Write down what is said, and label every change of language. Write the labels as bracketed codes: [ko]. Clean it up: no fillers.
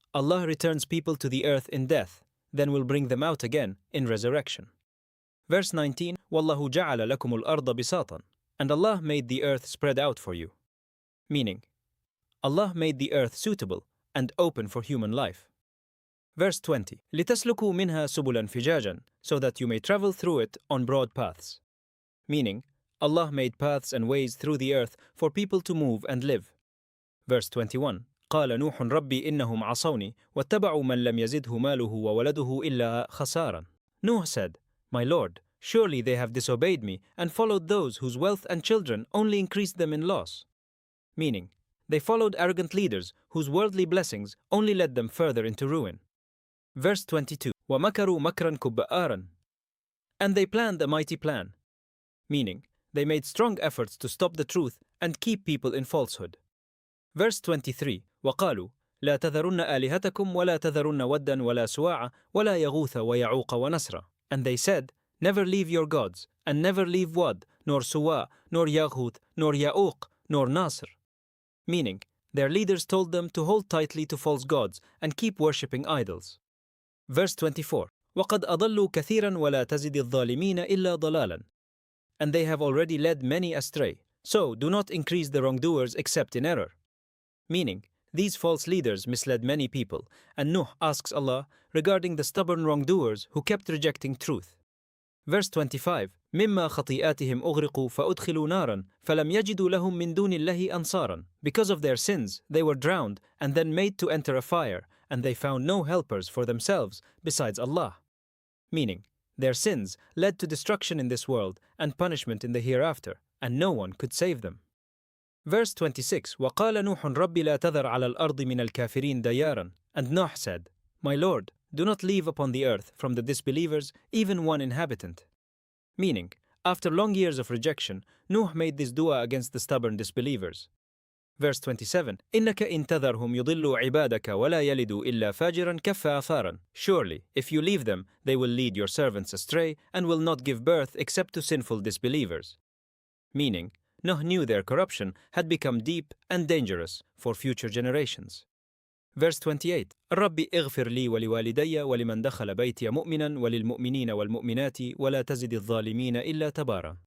[en] Allah returns people to the earth in death, then will bring them out again in resurrection. [ar] Verse 19, وَاللَّهُ جَعَلَ لَكُمُ الْأَرْضَ بِسَاطًا. [en] And Allah made the earth spread out for you. Meaning, Allah made the earth suitable and open for human life. Verse 20, [ar] لِتَسْلُكُوا مِنْهَا سُبُلًا فِجَاجًا, [en] so that you may travel through it on broad paths. Meaning, Allah made paths and ways through the earth for people to move and live. [ar] Verse 21, قال نوح ربي إنهم عصوني واتبعوا من لم يزده ماله وولده إلا خسارا. [en] Nuh said, My Lord, surely they have disobeyed me and followed those whose wealth and children only increased them in loss. Meaning, they followed arrogant leaders whose worldly blessings only led them further into ruin. [ar] Verse 22, وَمَكَرُوا مَكْرًا كُبَّآرًا. [en] And they planned a mighty plan. Meaning, they made strong efforts to stop the truth and keep people in falsehood. [ar] Verse 23, وَقَالُوا لَا تَذَرُنَّ آلِهَتَكُمْ وَلَا تَذَرُنَّ وَدًّا وَلَا سُوَاعًا وَلَا يَغُوثَ وَيَعُوقَ وَنَسْرًا. [en] And they said, Never leave your gods, and never leave Wad, nor Suwa, nor Yaghuth, nor Ya'uq, nor Nasr. Meaning, their leaders told them to hold tightly to false gods and keep worshipping idols. [ar] Verse 24, وَقَدْ أَضَلُّوا كَثِيرًا وَلَا تَزِدِ الظَّالِمِينَ إِلَّا ضَلَالًا. [en] And they have already led many astray, so do not increase the wrongdoers except in error. Meaning, these false leaders misled many people, and Nuh asks Allah regarding the stubborn wrongdoers who kept rejecting truth. [ar] Verse 25, مِمَّا خَطِيئَاتِهِمْ أُغْرِقُوا فَأُدْخِلُوا نَارًا فَلَمْ يَجِدُوا لَهُم مِّن دُونِ اللَّهِ أَنصَارًا. [en] Because of their sins, they were drowned and then made to enter a fire, and they found no helpers for themselves besides Allah. Meaning, their sins led to destruction in this world and punishment in the hereafter, and no one could save them. [ar] Verse 26, وَقَالَ نُوحٌ رَبِّ لَا تَذَرْ عَلَى الْأَرْضِ مِنَ الْكَافِرِينَ دَيَارًا. [en] And Nuh said, My Lord, do not leave upon the earth from the disbelievers even one inhabitant. Meaning, after long years of rejection, Nuh made this dua against the stubborn disbelievers. [ar] Verse 27, إِنَّكَ إِن تَذَرْهُمْ يُضِلُّوا عِبَادَكَ وَلَا يَلِدُوا إِلَّا فَاجِرًا كَفَّارًا. [en] Surely, if you leave them, they will lead your servants astray and will not give birth except to sinful disbelievers. Meaning, Nuh knew their corruption had become deep and dangerous for future generations. [ar] Verse 28, رَبِّ اغْفِرْ لِي وَلِوَالِدَيَّ وَلِمَنْ دَخَلَ بَيْتِيَ مُؤْمِنًا وَلِلْمُؤْمِنِينَ وَالْمُؤْمِنَاتِ وَلَا تَزِدِ الظَّالِمِينَ إِلَّا تَبَارًا.